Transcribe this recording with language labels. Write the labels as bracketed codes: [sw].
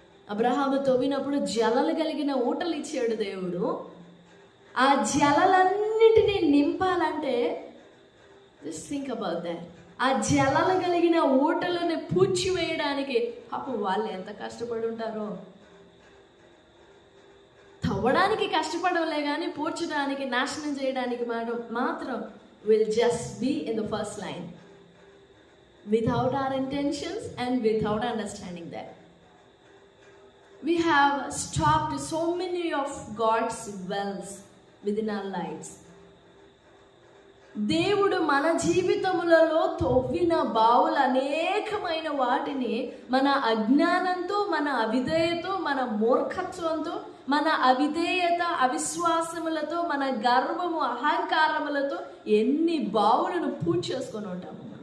[te] అబ్రహాము తవ్వినప్పుడు జలలు కలిగిన ఊటలు ఇచ్చాడు దేవుడు. ఆ జలలన్నిటినీ నింపాలంటే [en] Just think about that. [te] ఆ జలలు కలిగిన ఊటలను పూడ్చివేయడానికి పాపం వాళ్ళు ఎంత కష్టపడి ఉంటారో. తవ్వడానికి కష్టపడలే కానీ పూడ్చడానికి, నాశనం చేయడానికి మాత్రం [en] will just be in the first line without our intentions and without understanding that. We have stopped so many of God's wells within our lives. [te] దేవుడు మన జీవితములలో తవ్విన బావులు అనేకమైన వాటిని మన అజ్ఞానంతో, మన అవిధేయతో, మన మూర్ఖత్వంతో, మన అవిధేయత, అవిశ్వాసములతో, మన గర్వము, అహంకారములతో ఎన్ని బావులను పూజ చేసుకొని ఉంటాము.